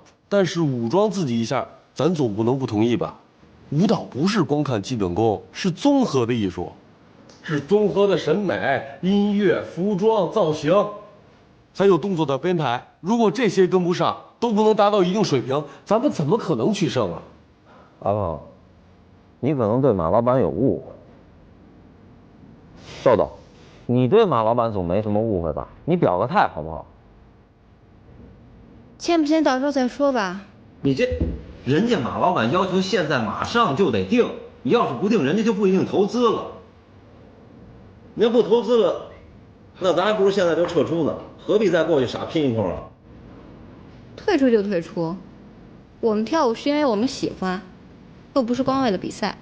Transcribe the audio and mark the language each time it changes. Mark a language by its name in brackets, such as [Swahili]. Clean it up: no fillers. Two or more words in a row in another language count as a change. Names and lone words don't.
[Chinese] 但是武裝自己一下，咱總不能不同意吧？舞蹈不是光看基本功，是綜合的藝術，是綜合的審美、音樂、服裝、造型，還有動作的編排。如果這些跟不上，都不能達到一定水平，咱們怎麼可能取勝啊？阿胖，你可能對馬老闆有誤會。邵導，你對馬老闆總沒什麼誤會吧？你表個態好不好？簽不簽到時候再說吧。你這。人家馬老闆要求現在馬上就得定，你要是不定，人家就不一定投資了。你要不投資了， 那咱还不如现在就撤出呢，何必再过去傻拼一通啊？退出就退出，我们跳舞是因为我们喜欢，又不是光为了比赛。